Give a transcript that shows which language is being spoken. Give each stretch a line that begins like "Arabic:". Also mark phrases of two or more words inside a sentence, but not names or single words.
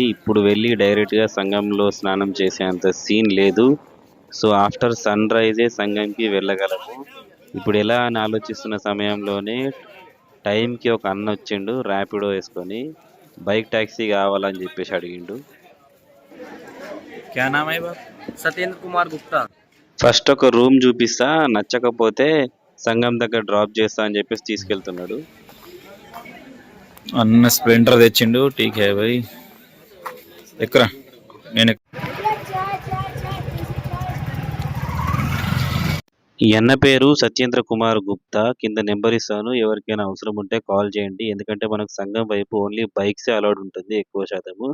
Telugu: ఇప్పుడు వెళ్ళి డైరెక్ట్గా సంగంలో స్నానం చేసేంత సీన్ లేదు. సో
English: after sunrise
Telugu: సంగంకి వెళ్ళగలము. ఇప్పుడు ఎలా అని ఆలోచిస్తున్న సమయంలోనే టైంకి ఒక అన్న వచ్చిండు ర్యాపిడో వేసుకొని. బైక్ ట్యాక్సీ కావాలని చెప్పేసి అడిగిండు.
Hindi: क्या नाम है बाप? सत्येंद्र कुमार गुप्ता।
Telugu: ఫస్ట్ ఒక రూమ్ చూపిస్తా, నచ్చకపోతే సంగం దగ్గర డ్రాప్ చేస్తా అని చెప్పేసి తీసుకెళ్తున్నాడు. అన్న స్ప్లెండర్ తెచ్చిండు.
Hindi: ठीक है भाई,
Telugu: ఎక్కరా నేను ఈ అన్న పేరు సత్యేంద్ర కుమార్ గుప్తా. కింద నెంబర్ ఇస్తాను, ఎవరికైనా అవసరం ఉంటే కాల్ చేయండి. ఎందుకంటే మనకు సంగం వైపు
English: only bikes allowed
Telugu: ఉంటుంది ఎక్కువ శాతము.